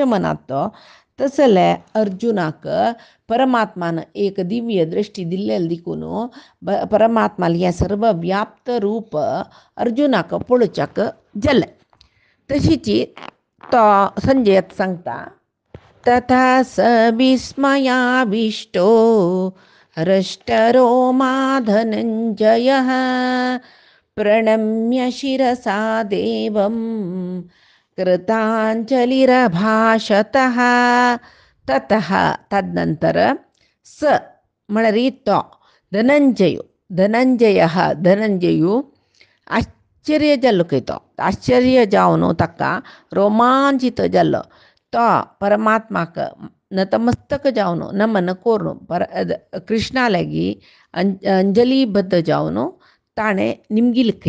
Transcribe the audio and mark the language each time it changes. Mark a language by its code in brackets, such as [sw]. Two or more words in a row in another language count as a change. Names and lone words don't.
[kok] मनाचो तसले अर्जुनाक परमात्मान एक दिव्य दृष्टी दिल्लेली देखून परमात्मा हें सर्व व्याप्त रूप अर्जुनाक पळोवच्याक जालें तशीच तो संजय सांगता [sa] तथा स विस्मयाविष्टो हृष्टरोमा धनञ्जयः प्रणम्य शिरसा देवं कृताञ्जलिरभाषतः ततः [kok] तदनंतर स म्हळ्यार तो धनंजयू आश्चर्य जाल्लो खंय तो आश्चर्य जावन ताका रोमांचित जाल्लो तो परमात्माक नतमस्तक जावन नमन करून कृष्णा लागीं अंजलीबद्ध जावन ताणें निमगिल खंय